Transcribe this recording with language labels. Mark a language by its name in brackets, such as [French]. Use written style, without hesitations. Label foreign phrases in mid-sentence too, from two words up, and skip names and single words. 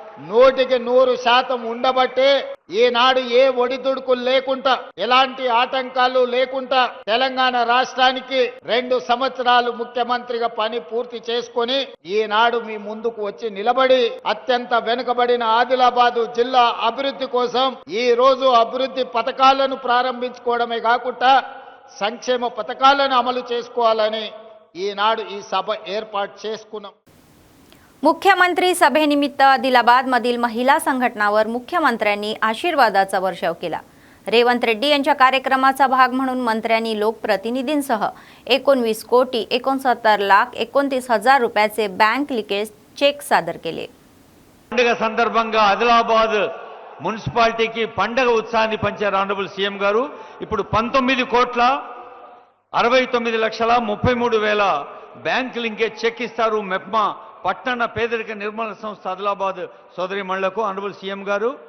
[Telugu] 100% ఉండబట్టే ఈనాడు ఏ ఒడిదుడుకులు లేకుండా, ఎలాంటి ఆటంకాలు లేకుండా తెలంగాణ రాష్ట్రానికి 2 సంవత్సరాలు ముఖ్యమంత్రిగా పని పూర్తి చేసుకొని ఈనాడు మీ ముందుకు వచ్చి నిలబడి అత్యంత వెనుకబడిన ఆదిలాబాదు జిల్లా అభివృద్ధి కోసం ఈ రోజు అభివృద్ధి పథకాలను ప్రారంభించుకోవడమే కాకుండా సంక్షేమ పథకాలను అమలు చేసుకోవాలని ఈనాడు ఈ సభ ఏర్పాటు చేసుకున్నాం. [Marathi] मुख्यमंत्री सभेनिमित्त आदिलाबादमधील महिला संघटनावर मुख्यमंत्र्यांनी आशीर्वादाचा वर्षाव केला. रेवंत रेड्डी यांच्या कार्यक्रमाचा भाग म्हणून मंत्र्यांनी लोकप्रतिनिधींसह 19,69,69,29,000 रुपयाचे [English] bank linkage cheque [Marathi] सादर केले. [Telugu] పండుగ సందర్భంగా ఆదిలాబాద్ మున్సిపాలిటీకి పండుగ ఉత్సాహాన్ని పంచారు [English] Honourable CM [Telugu] గారు. ఇప్పుడు 19,69,33,000 [English] bank linkage cheque [Telugu] ఇస్తారు. మెప్మా పట్టణ పేదరిక నిర్మూలన సంస్థ ఆదిలాబాద్ సోదరి మణులకు [English] Honourable CM [Telugu] గారు.